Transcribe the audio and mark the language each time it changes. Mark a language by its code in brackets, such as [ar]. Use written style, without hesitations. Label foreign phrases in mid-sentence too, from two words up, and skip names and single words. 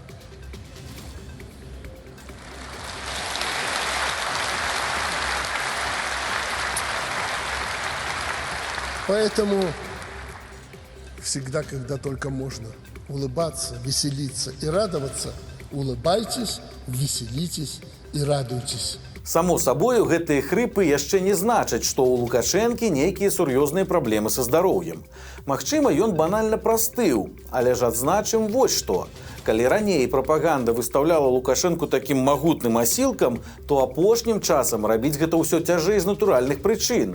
[ru] Поэтому всегда, когда только можно улыбаться, веселиться и радоваться, улыбайтесь, веселитесь и радуйтесь. [be] Само сабою, гэтыя хрыпы яшчэ не значаць, што ў Лукашэнкі нейкія сур'ёзныя праблемы са здароўем. Магчыма, ён банальна прастыў, але ж адзначым вось што. Калі раней прапаганда выстаўляла Лукашэнку такім магутным асілкам, то апошнім часам рабіць гэта ўсё цяжэй з натуральных прычын.